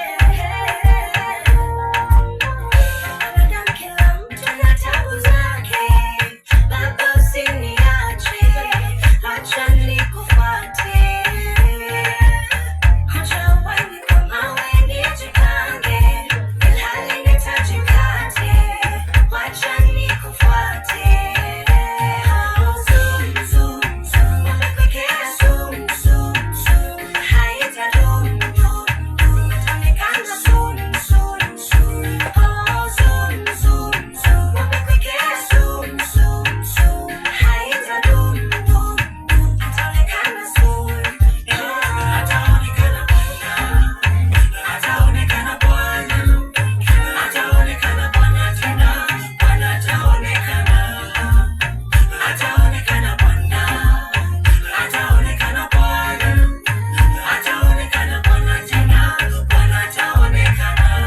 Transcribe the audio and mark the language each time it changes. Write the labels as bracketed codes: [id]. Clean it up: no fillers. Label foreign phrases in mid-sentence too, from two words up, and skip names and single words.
[sw] Wanadamu kila mtu na tabu zake, Baba usiniache, acha nikufuate. Acha uwahi kama wewe nijipange, ilhali nahitaji mkate, acha nikufuate. Oh, [en] zoom, zoom, zoom, [sw] umekuwekea [en] zoom, zoom, zoom, [sw] haitadumu, itaonekana [en] soon, soon, soon. [sw] Oh, [en] zoom, zoom, zoom, [sw] umekuwekea [en] zoom, zoom, zoom, [sw] haitadumu, itaonekana soon. Ataonekana Bwana, ataonekana Bwana, ataonekana Bwana tena, Bwana ataonekana. Ataonekana Bwana, ataonekana Bwana, ataonekana Bwana tena, Bwana ataonekana.